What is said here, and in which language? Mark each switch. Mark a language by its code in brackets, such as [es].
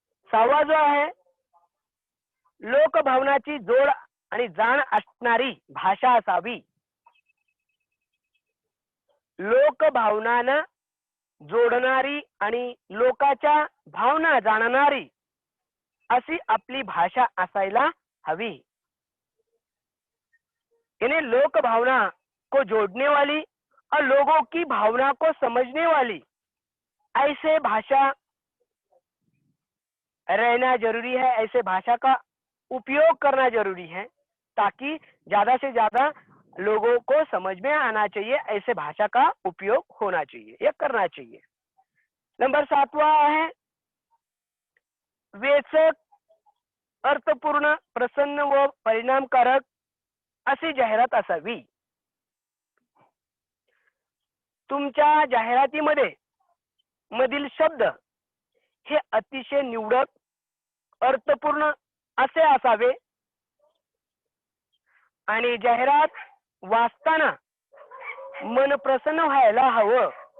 [mr] सहावा जो आहे, लोकभावनाची जोड आणि जाण असणारी भाषा असावी. लोकभावनांना जोडणारी आणि लोकांच्या भावना जाणणारी अशी आपली भाषा असायला हवी. [hi] यानी लोक भावना को जोड़ने वाली और लोगों की भावना को समझने वाली ऐसे भाषा रहना जरूरी है. ऐसे भाषा का उपयोग करना जरूरी है ताकि ज्यादा से ज्यादा लोगों को समझ में आना चाहिए, ऐसे भाषा का उपयोग होना चाहिए या करना चाहिए। [mr] नंबर 7वां आहे वेचक, अर्थपूर्ण, प्रसन्न व परिणामकारक अशी जाहिरात असावी। तुमच्या जाहिरातीमध्ये मधील शब्द हे अतिशय निवडक, अर्थपूर्ण असे असावे आणि जाहिरात वाचताना मन प्रसन्न व्हायला हवं।